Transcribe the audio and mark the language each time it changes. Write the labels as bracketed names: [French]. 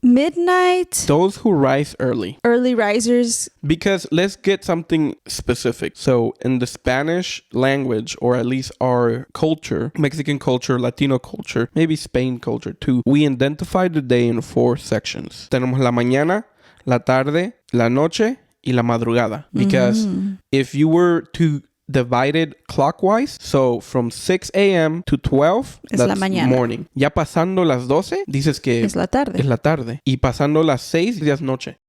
[English] Midnight. Those who rise early. Early risers. Because let's get something specific. So in the Spanish language, or at least our culture, Mexican culture, Latino culture, maybe Spain culture too, we identify the day in 4 sections. [Spanish] Tenemos la mañana, la tarde, la noche, y la madrugada. [English] Because if you were to divided clockwise, so from 6 a.m. to 12, [Spanish] es [English] that's [Spanish] la mañana. [English] Morning. [Spanish] Ya pasando las 12, dices que es la tarde. Es la tarde. Y pasando las 6, ya es noche.